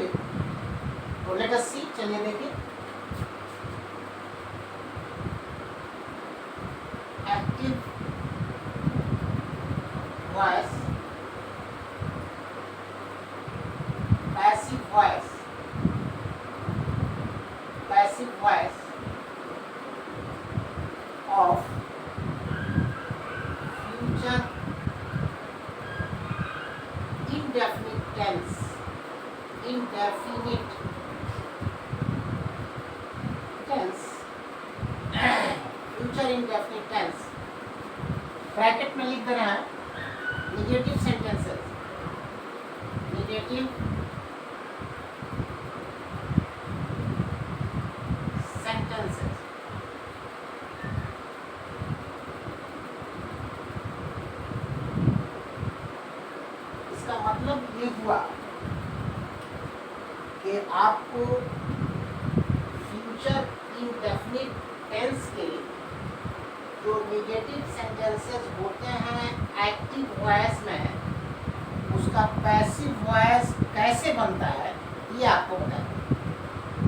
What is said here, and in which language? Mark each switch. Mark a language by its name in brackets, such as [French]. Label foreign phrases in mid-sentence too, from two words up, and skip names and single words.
[English] तो let us see, [Hindi] चलिए देखिए। [English] active voice, passive voice, passive voice of future indefinite tense, indefinite tense, future indefinite tense, [Hindi] ब्रैकेट में लिख दे रहे हैं [English] negative sentences, negative sentences. [Hindi] इसका मतलब ये हुआ कि आपको [English] future indefinite tense [Hindi] के जो [English] negative sentences [Hindi] होते हैं [English] active voice [Hindi] में उसका [English] passive voice [Hindi] कैसे बनता है ये आपको बताएं।